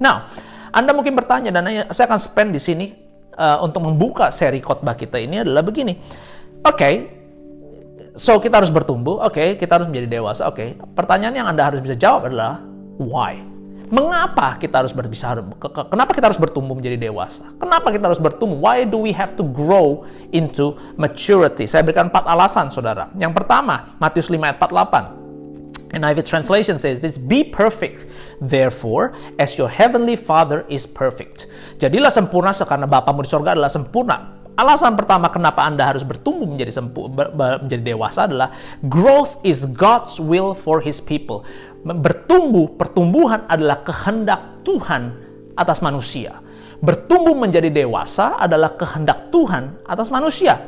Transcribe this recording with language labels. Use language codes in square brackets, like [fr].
[id] Now, Anda mungkin bertanya, dan saya akan spend di sini untuk membuka seri khotbah kita ini adalah begini. Oke, so kita harus bertumbuh, kita harus menjadi dewasa, Pertanyaan yang Anda harus bisa jawab adalah why? Mengapa kita harus kenapa kita harus bertumbuh menjadi dewasa? Kenapa kita harus bertumbuh? [en] Why do we have to grow into maturity? [id] Saya berikan 4 alasan, saudara. Yang pertama, Matius 5 ayat 48. [en] NIV translation says this, be perfect, therefore, as your heavenly Father is perfect. [id] Jadilah sempurna karena Bapamu di sorga adalah sempurna. Alasan pertama kenapa Anda harus bertumbuh menjadi dewasa adalah [en] growth is God's will for His people. [id] Pertumbuhan adalah kehendak Tuhan atas manusia. Bertumbuh menjadi dewasa adalah kehendak Tuhan atas manusia.